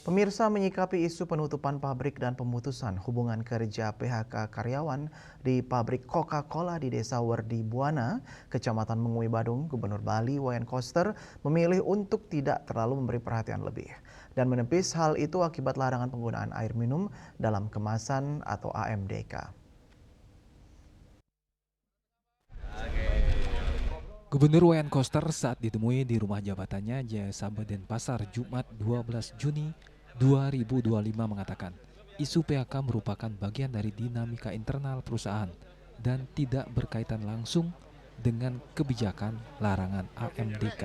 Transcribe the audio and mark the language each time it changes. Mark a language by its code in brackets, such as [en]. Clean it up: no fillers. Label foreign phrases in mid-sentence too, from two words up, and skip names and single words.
[id] Pemirsa menyikapi isu penutupan pabrik dan pemutusan hubungan kerja PHK karyawan di pabrik Coca-Cola di Desa Werdi Buana, Kecamatan Mengui Badung, Gubernur Bali Wayan Koster memilih untuk tidak terlalu memberi perhatian lebih dan menepis hal itu akibat larangan penggunaan air minum dalam kemasan atau AMDK. Gubernur Wayan Koster saat ditemui di rumah jabatannya Jayasaba Denpasar Jumat 12 Juni 2025 mengatakan isu PHK merupakan bagian dari dinamika internal perusahaan dan tidak berkaitan langsung dengan kebijakan larangan AMDK.